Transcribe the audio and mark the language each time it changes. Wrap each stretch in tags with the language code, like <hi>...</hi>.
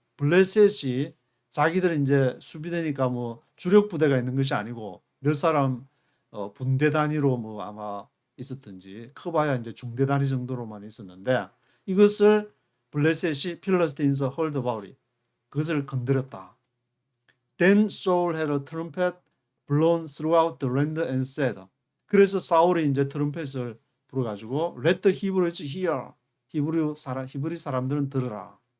<ko>블레셋이 자기들 이제 수비대니까 뭐 주력 부대가 있는 것이 아니고 몇 사람 분대 단위로 뭐 아마 있었든지 커봐야 이제 중대 단위 정도로만 있었는데 이것을 블레셋이</ko> <en>Philistines heard about it.</en> <ko>그것을 건드렸다.</ko> <en>Then Saul had a trumpet blown throughout the land and said.</en> <ko>그래서 사울이 이제 트럼펫을 불어가지고</ko> <en>Let the Hebrews hear.</en> <ko>히브리 사람들은 들으라.</ko>